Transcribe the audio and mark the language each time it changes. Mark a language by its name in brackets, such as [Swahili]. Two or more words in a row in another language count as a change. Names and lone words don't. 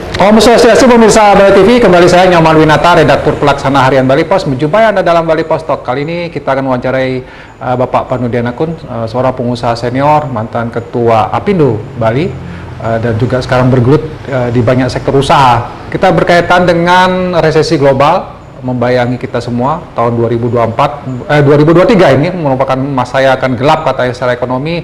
[Balinese] Om Swastiastu [Indonesian] pemirsa Bali TV, kembali saya Nyoman Winata, redaktur pelaksana harian Bali Pos, menjumpai Anda dalam Bali Pos Talk. Kali ini kita akan mewawancarai Bapak Panudianakun, seorang pengusaha senior, mantan ketua Apindo Bali, dan juga sekarang bergelut di banyak sektor usaha. Kita berkaitan dengan resesi global membayangi kita semua tahun 2023 ini merupakan masa yang akan gelap katanya secara ekonomi.